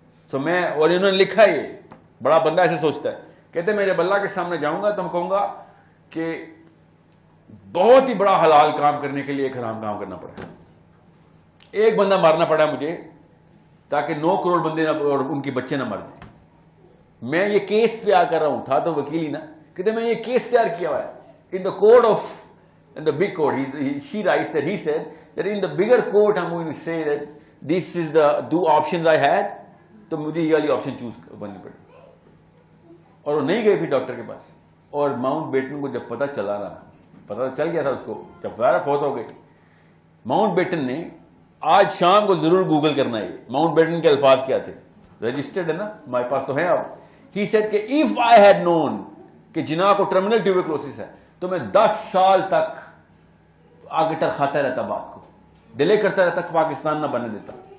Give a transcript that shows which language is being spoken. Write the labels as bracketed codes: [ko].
[ur] سو میں, اور انہوں نے لکھا, یہ بڑا بندہ ایسے سوچتا ہے, کہتے میں جب اللہ کے سامنے جاؤں گا تو میں کہوں گا کہ بہت ہی بڑا حلال کام کرنے کے لیے ایک حرام کام کرنا پڑا, ایک بندہ مارنا پڑا مجھے تاکہ 9 کروڑ بندے نہ اور ان کے بچے نہ مر جائیں. میں یہ کیس تیار کر رہا ہوں, تھا تو وکیل ہی نا, کہتے میں یہ کیس تیار کیا ہوا ہے [en] In the court of, in the big court. She writes that he said that in the bigger court I'm going to say that this is the 2 options I had, [ur] تو مجھے یہ والی آپشن چوز کرنی پڑی. اور وہ نہیں گئے پھر ڈاکٹر کے پاس. اور ماؤنٹ بیٹن کو جب پتہ چلا نا, پتہ چل گیا تھا اس کو, جب ظاہر فوت ہو گئی. ماؤنٹ بیٹن نے, آج شام کو ضرور گوگل کرنا ہے ماؤنٹ بیٹن کے الفاظ کیا تھے, رجسٹرڈ ہے نا ہمارے پاس تو ہے اب. [en] He said [ur] کہ [en] if I had known [ur] کہ جناح کو ٹرمینل ٹیوبرکلوسس ہے تو میں 10 سال تک آگے ٹرخاتا رہتا, بات کو ڈیلے کرتا رہتا, پاکستان نہ بننے دیتا.